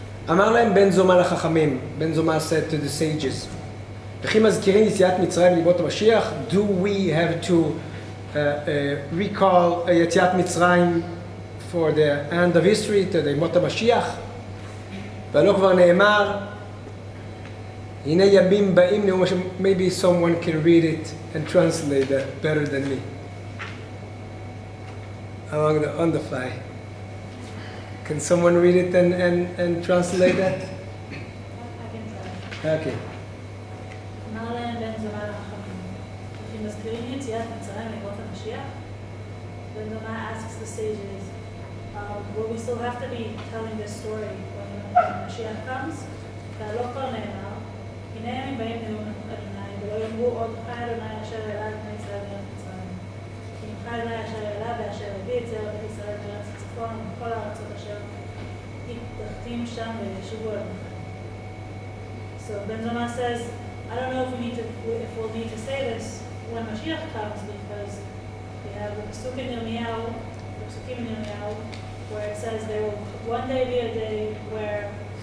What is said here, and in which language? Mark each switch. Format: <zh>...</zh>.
<he>אמר להם בן זומא לחכמים,</he> <en>בן זומא said to the sages,</en> <he>וכי מזכירים יציאת מצרים לימות המשיח,</he> <en>do we have to recall יציאת מצרים for the end of history, to the ימות המשיח?</en> <he>והלא כבר נאמר, הנה ימים באים נאום השם,</he> <en>maybe someone can read it and translate that better than me. On the fly. Can someone read it and translate that? I can try. Okay.</en> <he>אמר להם בן זומא לחכמים, וכי מזכירים יציאת מצרים לימות המשיח?</he> <en>Ben Zoma asks the sages, will we still have to be telling this story when Mashiach comes,</en> <he>והלא כבר נאמר, הנה ימים באים נאום אדוני, ולא יאמרו עוד חי אדוני אשר העלה את בני ישראל מארץ מצרים. כי אם חי אדוני אשר העלה ואשר הביא את זרע בית ישראל מארץ הצפון ומכל הארצות אשר התדחתים שם וישובו אדוני.</he> <en>So Ben Zoma says, I don't know if we'll need to say this when Mashiach comes, because we have the Psukim in Yirmiyahu, where it says there will one day be a day where</en>